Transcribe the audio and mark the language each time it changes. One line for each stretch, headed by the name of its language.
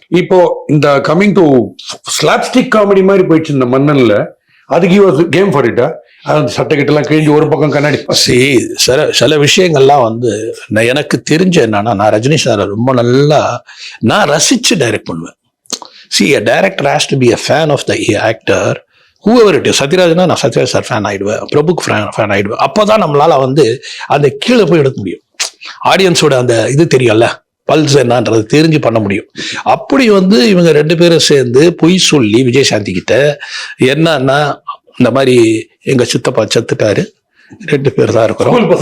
Tamil: இப்போ இந்த coming to slapstick comedy மாதிரி போயிடுச்சு இந்த மன்னன்ல, அதுக்கு கேம் ஃபார் இட்டா சட்டை கிட்டலாம் கிழிஞ்சு ஒரு பக்கம் கண்ணாடி. சில விஷயங்கள்லாம் வந்து எனக்கு தெரிஞ்ச என்னன்னா, நான் ரஜினி சார் ரொம்ப நல்லா நான் ரசிச்சு டைரக்ட் பண்ணுவேன்.
English: a director has to be a fan of the actor, whoever it is.
Tamil: சத்யராஜ்னா நான் சத்யராஜ் சார் ஃபேன் ஆயிடுவேன், பிரபுக்கு ஃபேன் ஆயிடுவேன். அப்போதான் நம்மளால வந்து அந்த கீழே போய் எடுக்க முடியும், ஆடியன்ஸோட அந்த இது தெரியும்ல, பல்ஸ் என்னன்றது தெரிஞ்சு பண்ண முடியும். அப்படி வந்து இவங்க ரெண்டு பேரும் சேர்ந்து பொய் சொல்லி விஜயசாந்தி கிட்ட என்னன்னா இந்த மாதிரி எங்க சித்தப்பா செத்துட்டாரு, 2 பேர் தான் இருக்கிறோம்.